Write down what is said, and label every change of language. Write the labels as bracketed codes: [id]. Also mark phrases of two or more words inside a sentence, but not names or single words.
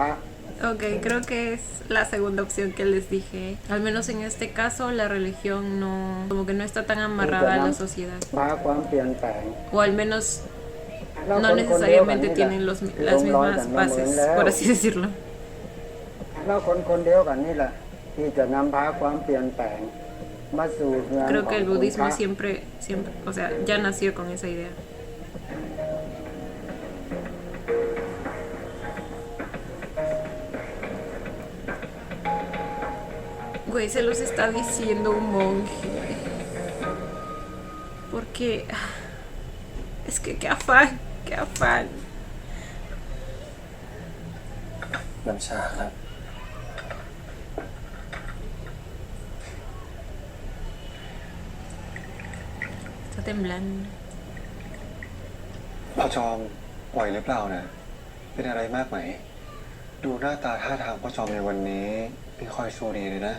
[es] Ok, creo que es la segunda opción que les dije. Al menos en este caso la religión no, como que no está tan amarrada a la sociedad. [th] พาความเปลี่ยนแปลง [es] O al menos no necesariamente tienen las mismas bases, por así decirlo. [th] แล้วคนเดียวกันนี่แหละ ที่จะนำพาความเปลี่ยนแปลงมาสู่เงิน [es] Creo [th] ขอ [es] que [th] ง [es] el [th] คุณพ [es] budismo [th] ระ [es] siempre, o sea, ya nació con esa idea. Güey, se los está diciendo un monje. Porque... Es que qué afán, qué afán. [th] น้ำชาครับ [es] Está temblando. [th] พ่อจอมไหวหรือเปล่านะเป็นอะไรมากไหม ดูหน้าตาท่าทางพ่อจอมในวันนี้ไม่ค่อยสู้ดีเลยนะ